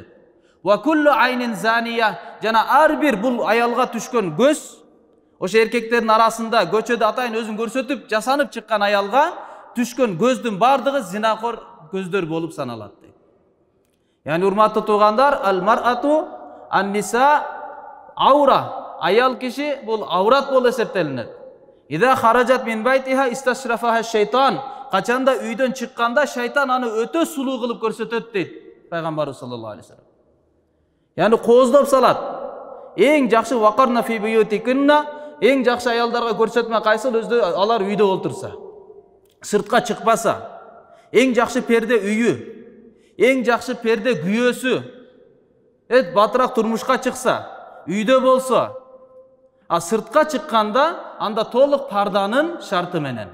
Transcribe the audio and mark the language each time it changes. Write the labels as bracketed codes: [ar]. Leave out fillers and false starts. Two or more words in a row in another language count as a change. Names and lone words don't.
[ar] وكل عين زانية, [ky] жана ар бир бул аялга түшкөн көз, ошо эркектердин арасында көчөдө атайын өзүн көрсөтүп, жасанып чыккан аялга түшкөн көздүн бардыгы зинакор көздөр болуп саналат. Яни урматтуу туугандар, ал [ar] مرأة النساء عورة, [ky] аял киши бул аврат болуп эсептелинет. [ar] إذا خرجت من بيتها استشرفها الشيطان, [ky] качанда үйдөн чыкканда шайтан аны өтө сулуу кылып көрсөтөт дейт пайгамбарыбыз [ar] صلى الله عليه وسلم. [ky] Яни кооздоп салат. Эң жакшы [ar] وقرن في بيوتكن, [ky] эң жакшы аялдарга көрсөтмө кайсыл? Өзү алар үйдө олтурса, сыртка чыкпаса, эң жакшы перде үйү, эң жакшы перде күйөөсү. Батыраак турмушка чыкса, үйдө болсо, А сыртқа чыкканда анда толық парданын шарты менен.